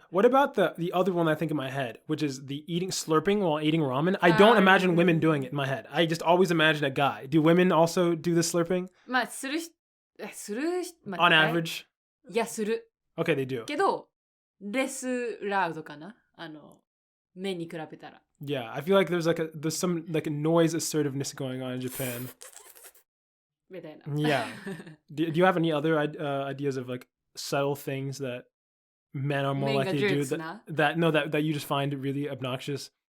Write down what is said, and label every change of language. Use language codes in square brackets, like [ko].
[en] What about the other one I think in my head, which is the slurping while eating ramen? I don't imagine women doing it in my head. I just always imagine a guy. Do women also do the slurping? [ja] まあ、する、 [en] On average? [ja] いや、する。 [en] Okay, they do. [ja] けど、レスラウドかな目に比べたら。 [en] Yeah, I feel like there's some like a noise assertiveness going on in Japan. [ja] みたいな。 [en] Yeah. Do you have any other ideas of like subtle things that men are more likely to do that you just find really obnoxious?